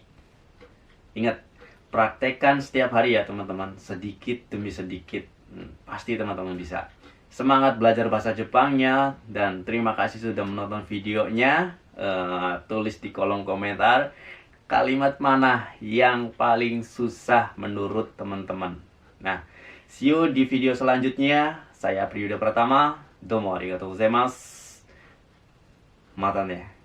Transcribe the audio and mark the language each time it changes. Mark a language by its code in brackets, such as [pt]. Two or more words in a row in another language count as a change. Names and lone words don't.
[id] Ingat, praktekkan setiap hari ya teman-teman, sedikit demi sedikit. Pasti teman-teman bisa. Semangat belajar bahasa Jepangnya, dan terima kasih sudah menonton videonya. Tulis di kolom komentar kalimat mana yang paling susah menurut teman-teman. Nah, [en] see you [id] di video selanjutnya. Saya Priyuda Pratama. [ja] どうも ありがとう ございます. また ね.